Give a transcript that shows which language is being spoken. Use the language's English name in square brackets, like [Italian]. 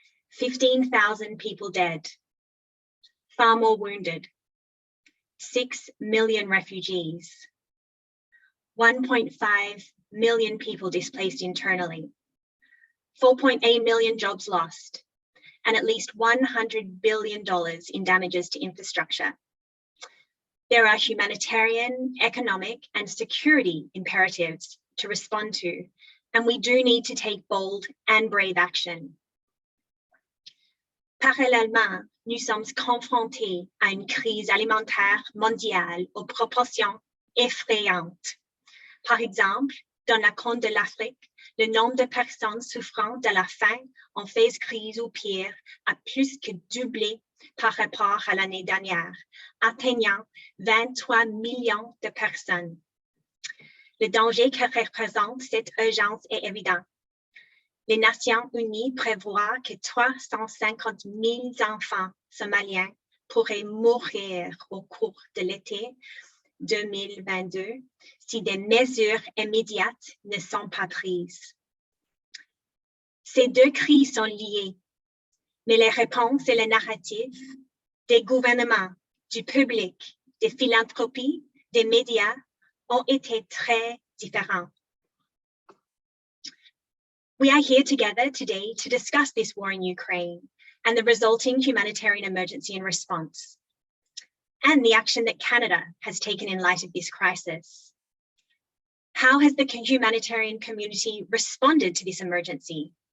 [English] 15,000 people dead, far more wounded, 6 million refugees, 1.5 million people displaced internally, 4.8 million jobs lost, and at least $100 billion in damages to infrastructure. There are humanitarian, economic, and security imperatives to respond to, and we do need to take bold and brave action. [French] Parallèlement, nous sommes confrontés à une crise alimentaire mondiale aux proportions effrayantes. Par exemple, dans la corne de l'Afrique, le nombre de personnes souffrant de la faim en phase crise ou pire a plus que doublé par rapport à l'année dernière, atteignant 23 millions de personnes. Le danger que représente cette urgence est évident. Les Nations Unies prévoient que 350 000 enfants somaliens pourraient mourir au cours de l'été 2022 si des mesures immédiates ne sont pas prises. Ces deux crises sont liées, mais les réponses et les narratifs des gouvernements, du public, des philanthropies, des médias ont été très différents. [English] We are here together today to discuss this war in Ukraine and the resulting humanitarian emergency and response, and the action that Canada has taken in light of this crisis. How has the humanitarian community responded to this emergency?